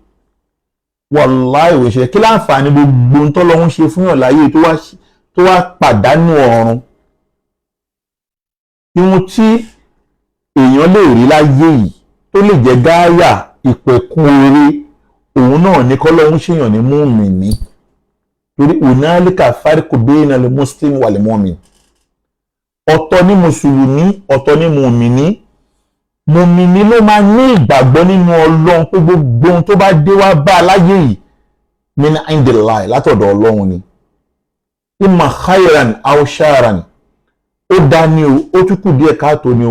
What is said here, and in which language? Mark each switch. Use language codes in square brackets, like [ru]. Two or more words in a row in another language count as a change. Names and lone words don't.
[yo] Wàláhì ò ń ṣe kí láǹfààní gbogbo ń tọ́lọ́run ṣe fún yàn láyé tó wá pàdánù ọ̀run. Ihun tí èèyàn lè rí láyé yìí tó lè jẹ́ gáyà ìpẹ̀kun oore, òun náà ní kọ́lọ́run ṣèyàn ní mùmínì. [ar] Torí هنالك فرق بين المسلم والمؤمن. [yo] Ọ̀tọ̀ ní mùsùlùmí, ọ̀tọ̀ ní mùmínì. Mùmínì ló máa ní ìgbàgbọ́ nínú Ọlọ́run pé gbogbo ohun tó bá dé wá bá láyé yìí [ar] من عند الله, [yo] látọ̀dọ̀ Ọlọ́run ni. [ar] إما خيرا أو شرا, [yo] ó dá ní o, ó tún kù díẹ̀ káàtó ni o.